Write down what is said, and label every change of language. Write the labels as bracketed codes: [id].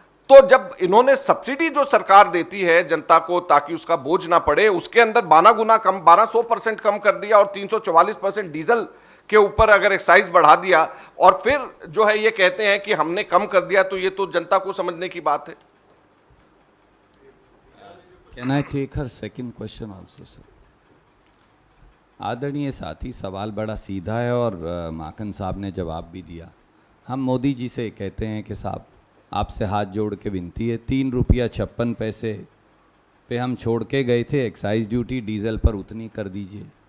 [hi] तो जब इन्होंने सब्सिडी जो सरकार देती है जनता को ताकि उसका बोझ ना पड़े, उसके अंदर 12 गुना कम 1200% कम कर दिया और 344% डीजल के ऊपर अगर एक्साइज बढ़ा दिया और फिर जो है ये कहते हैं कि हमने कम कर दिया, तो ये तो जनता को समझने की बात है। [en] Can I take her second question also, sir? [hi] आदरणीय साथी, सवाल बड़ा सीधा है और माखन साहब ने जवाब भी दिया। हम मोदी जी से कहते हैं कि साहब आपसे हाथ जोड़ के विनती है, 3 रुपया 56 पैसे पे हम छोड़ के गए थे एक्साइज ड्यूटी, डीजल पर उतनी कर दीजिए।